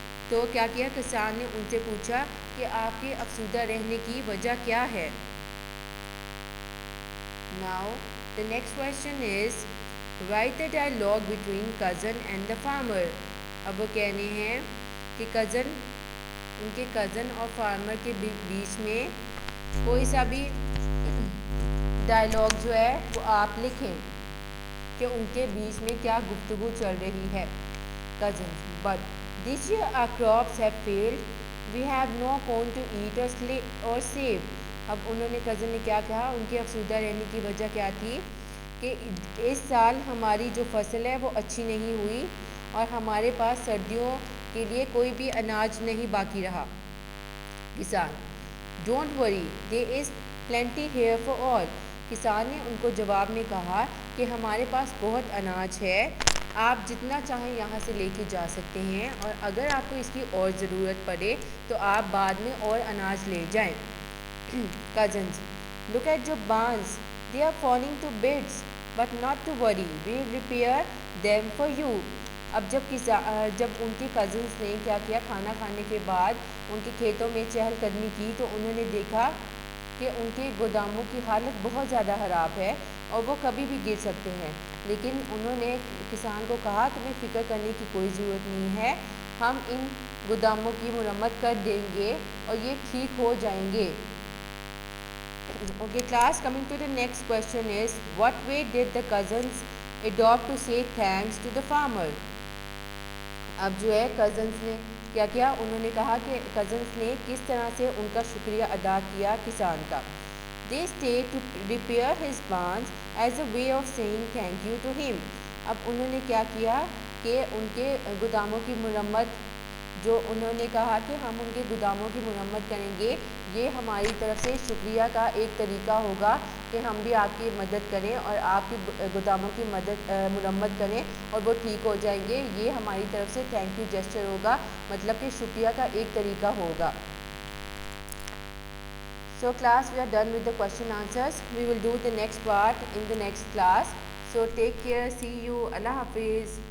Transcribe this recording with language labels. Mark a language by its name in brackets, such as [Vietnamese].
[Urdu] تو کیا کیا, کسان نے ان سے پوچھا کہ آپ کے افسردہ رہنے کی وجہ کیا ہے. [English] Now the next question is, write the dialogue between cousin and the farmer. [Urdu] اب وہ کہنے ہیں کہ ان کے کزن اور فارمر کے بیچ میں کوئی سا بھی ڈائلاگ جو ہے وہ آپ لکھیں کہ ان کے بیچ میں کیا گفتگو چل رہی ہے. [English] Cousins, but this year our crops have failed. We have no corn to eat or save. [Urdu] اب انہوں نے کزن نے کیا کہا, ان کے افسردہ رہنے کی وجہ کیا تھی کہ اس سال ہماری جو فصل ہے وہ اچھی نہیں ہوئی اور ہمارے پاس سردیوں کے لیے کوئی بھی اناج نہیں باقی رہا. [English] کسان, don't worry, there is plenty here for all. [Urdu] کسان نے ان کو جواب میں کہا کہ ہمارے پاس بہت اناج ہے, آپ جتنا چاہیں یہاں سے لے کے جا سکتے ہیں, اور اگر آپ کو اس کی اور ضرورت پڑے تو آپ بعد میں اور اناج لے جائیں. [English] Cousins, look at your barns, they are falling to bits, but not to worry, we will repair them for you. [Urdu] اب جب ان کے کزنس نے کیا کیا, کھانا کھانے کے بعد ان کے کھیتوں میں چہل قدمی کی تو انہوں نے دیکھا کہ ان کے گوداموں کی حالت بہت زیادہ خراب ہے اور وہ کبھی بھی گر سکتے ہیں. لیکن انہوں نے کسان کو کہا تمہیں فکر کرنے کی کوئی ضرورت نہیں ہے, ہم ان گوداموں کی مرمت کر دیں گے اور یہ ٹھیک ہو جائیں گے. [English] Okay class, coming to the next question is, what way did the cousins adopt to say thanks to the farmer? [Urdu] اب جو ہے کزنس نے کیا کیا, انہوں نے کہا کہ کزنس نے کس طرح سے ان کا شکریہ ادا کیا کسان کا. [English] They stayed to repair his barns as a way of saying thank you to him. [Urdu] اب انہوں نے کیا کیا کہ ان کے گوداموں کی مرمت, جو انہوں نے کہا کہ ہم ان کے گوداموں کی مرمت کریں گے, یہ ہماری طرف سے شکریہ کا ایک طریقہ ہوگا کہ ہم بھی آپ کی مدد کریں اور آپ کے گوداموں کی مرمت کریں اور وہ ٹھیک ہو جائیں گے. یہ ہماری طرف سے [English] thank you gesture [Urdu] ہوگا, مطلب کہ شکریہ کا ایک طریقہ ہوگا. [English] So class, we are done with the question answers. We will do the next part in the next class. So take care, see you, Allah Hafiz.